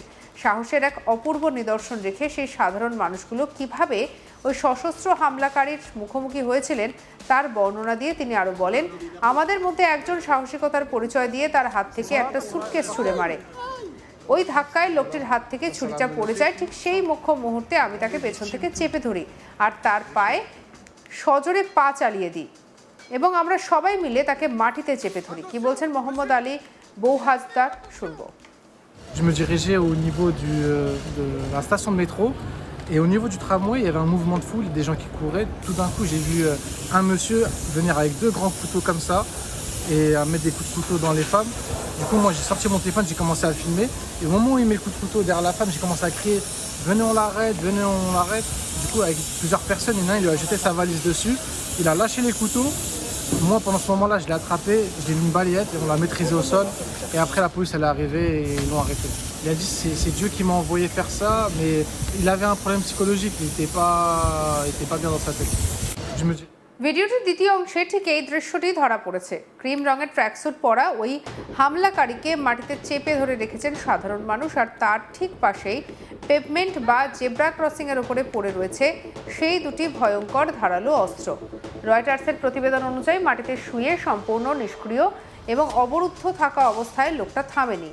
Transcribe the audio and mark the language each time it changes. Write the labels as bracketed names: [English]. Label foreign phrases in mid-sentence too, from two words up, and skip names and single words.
[Bangla] সাহসের এক অপূর্ব নিদর্শন রেখে সেই সাধারণ মানুষগুলো কিভাবে ওই সশস্ত্র হামলাকারীর মুখোমুখি হয়েছিলেন তার বর্ণনা দিয়ে তিনি আরও বলেন, আমাদের মধ্যে একজন সাহসিকতার পরিচয় দিয়ে তার হাত থেকে একটা সুটকেস ছুঁড়ে মারে। ওই ধাক্কায় লোকটির হাত থেকে ছুরিটা পড়ে যায়। ঠিক সেই মুখ্য মুহূর্তে আমি তাকে পেছন থেকে চেপে ধরি আর তার পায়ে সজোরে পা চালিয়ে দিই এবং আমরা সবাই মিলে তাকে মাটিতে চেপে ধরি। কি বলছেন মোহাম্মদ আলী বৌহাজদার, শুনবো। [French] Je me dirigeais au niveau de la station de métro et au niveau du tramway, il y avait un mouvement de foule, des gens qui couraient. Tout d'un coup, j'ai vu un monsieur venir avec 2 grands couteaux comme ça et mettre des coups de couteau dans les femmes. Du coup, moi, j'ai sorti mon téléphone, j'ai commencé à filmer. Et au moment où il met le coup de couteau derrière la femme, j'ai commencé à crier « Venez, on l'arrête, venez, on l'arrête ». Du coup, avec plusieurs personnes, il y en a un, il lui a jeté sa valise dessus. Il a lâché les couteaux. Moi, pendant ce moment-là, je l'ai attrapé, je lui ai mis une balayette et on l'a maîtrisé au sol. Et après, la police, elle est arrivée et ils l'ont arrêté. Il a dit c'est Dieu qui m'a envoyé faire ça, mais il avait un problème psychologique, il était pas bien dans sa tête. Je me dis... [Bangla] ভিডিওটির দ্বিতীয় অংশে ঠিক এই দৃশ্যটি ধরা পড়েছে। ক্রিম রঙের ট্র্যাকস্যুট পরা ওই হামলাকারীকে মাটিতে চেপে ধরে রেখেছেন সাধারণ মানুষ, আর তার ঠিক পাশেই পেভমেন্ট বা জেব্রা ক্রসিংয়ের উপরে পড়ে রয়েছে সেই দুটি ভয়ঙ্কর ধারালো অস্ত্র। রয়টার্সের প্রতিবেদন অনুযায়ী মাটিতে শুয়ে সম্পূর্ণ নিষ্ক্রিয় এবং অবরুদ্ধ থাকা অবস্থায় লোকটা থামেনি।